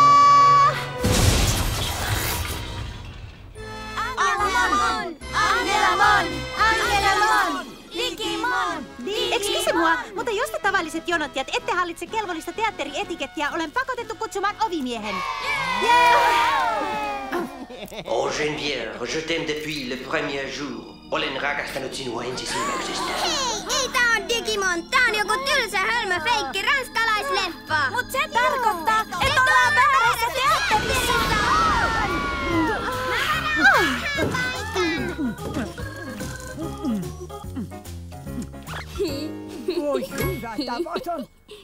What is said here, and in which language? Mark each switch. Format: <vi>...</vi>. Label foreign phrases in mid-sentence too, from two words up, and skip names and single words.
<fi>Angelamon! Angelamon! Angelamon! Digimon! Excuse-moi, mutta jos te tavalliset jonottajat ette hallitse kelvollista teatterietikettiä, olen pakotettu kutsumaan ovimiehen.</fi> <fr>Oh Geneviève, je t'aime depuis le premier jour.</fr> <fi>Olen rakastanut sinua ensisilmäyksestä. Hei, ei tää on Digimon, tää on joku tylsä hölmö feikki ranskalaisleffa. Mut se tarkoittaa, että ollaan väärässä teatterissa! Voi hyvä tavaton.</fi>